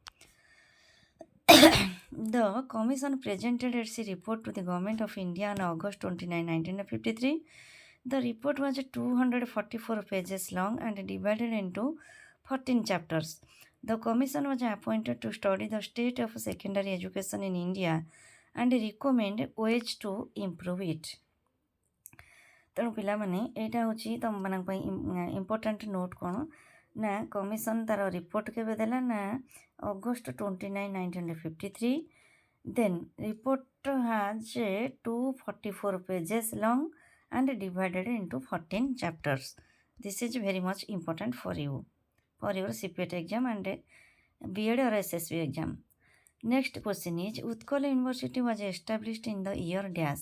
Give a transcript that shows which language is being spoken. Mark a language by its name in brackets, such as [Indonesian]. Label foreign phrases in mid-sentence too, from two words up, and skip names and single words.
[English] The commission presented its report to the Government of India on August 29, 1953. The report was 244 pages long and divided into 14 chapters. The commission was appointed to study the state of secondary education in India and recommend ways to improve it. [Odia] ତେଣୁ ପିଲାମାନେ ଏଇଟା ହେଉଛି ତୁମମାନଙ୍କ ପାଇଁ [English] important note [Odia] କ'ଣ ନା କମିଶନ ତାର ରିପୋର୍ଟ କେବେ ଦେଲା ନା ଅଗଷ୍ଟ 29, 1953. [English] Then report has 244 pages long and divided into 14 chapters. This is very much important for you, for your CPET exam and B.Ed or SSB exam. Next question is Utkal University was established in the year dash.